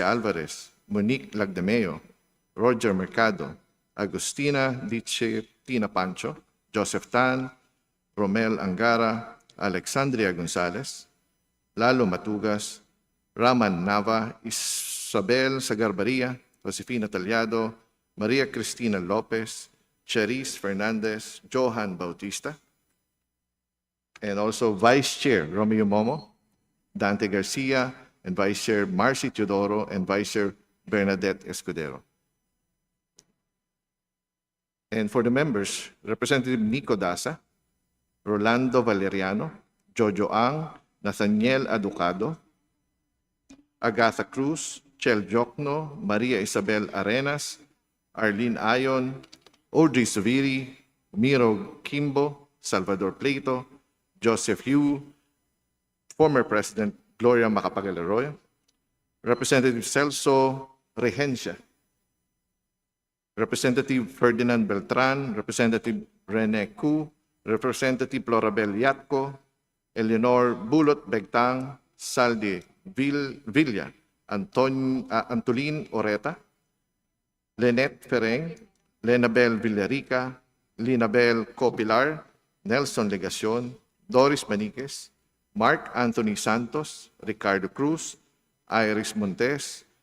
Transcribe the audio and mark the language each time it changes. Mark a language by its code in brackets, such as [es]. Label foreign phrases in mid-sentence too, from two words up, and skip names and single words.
[en] Alvarez, Monique Lagdameo, Roger Mercado, Agustina Diche Tina Pancho, Joseph Tan, Romel Angara, Alexandria Gonzalez, Lalo Matugas, Raman Nava, Isabel Sagarbaria, Josefina Talyado, Maria Cristina Lopez, Cherise Fernandez, Johan Bautista, and also Vice Chair Romeo Momo, Dante Garcia, and Vice Chair Marcy Teodoro, and Vice Chair Bernadette Escudero. And for the members, Representative Nico Daza, Rolando Valeriano, Jojo Ang, Nathaniel Aducado, Agatha Cruz, Chel Jokno, Maria Isabel Arenas, Arlene Ayon, Audrey Suviri, Miro Kimbo, Salvador Plato, Joseph Yu, former President Gloria Macapagal Arroyo, Representative Celso Regencia, Representative Ferdinand Beltran, Representative Rene Cu, Representative Florabel Yatco, Eleanor Bulot Begtang, Saldi Villa, Antolin Oreta, Lynette Fereng, Lenabel Villarica, Linabel Copilar, Nelson Legacion, Doris Maniquez, Mark Anthony Santos, Ricardo Cruz, Iris Montes,